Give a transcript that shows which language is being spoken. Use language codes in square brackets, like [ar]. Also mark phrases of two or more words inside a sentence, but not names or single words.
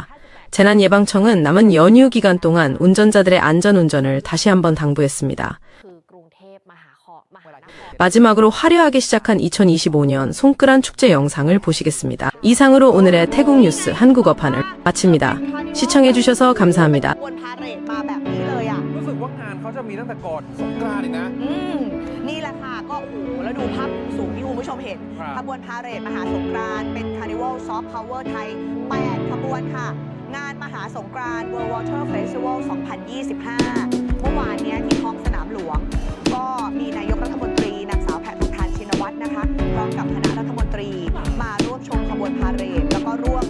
[ko] 재난예방청은 남은 연휴 기간 동안 운전자들의 안전운전을 다시 한번 당부했습니다. 마지막으로 화려하게 시작한 2025년 송크란 축제 영상을 보시겠습니다. 이상으로 오늘의 태국 뉴스 한국어판을 마칩니다. 시청해주셔서 감사합니다. [th] รู้สึกว่างานเขาจะมีตั้งแต่ก่อนสงกรานต์อีกนะ นี่แหละค่ะก็โอ้โหแล้วดูภาพสูงที่คุณผู้ชมเห็นขบวนพาเหรดมหาสงกรานต์เป็นคาร์นิวัลซอฟต์พาวเวอร์ไทย8ขบวนค่ะงานมหาสงกรานต์ World Water Festival 2025 เมื่อวานนี้ที่ท้องสนามหลวงก็มีนายกรัฐมนตรีนางสาวแพทองธารชินวัตรนะคะพร้อมกับคณะรัฐมนตรีมาร่วมชมขบวนพาเหรดแล้วก็ร่วม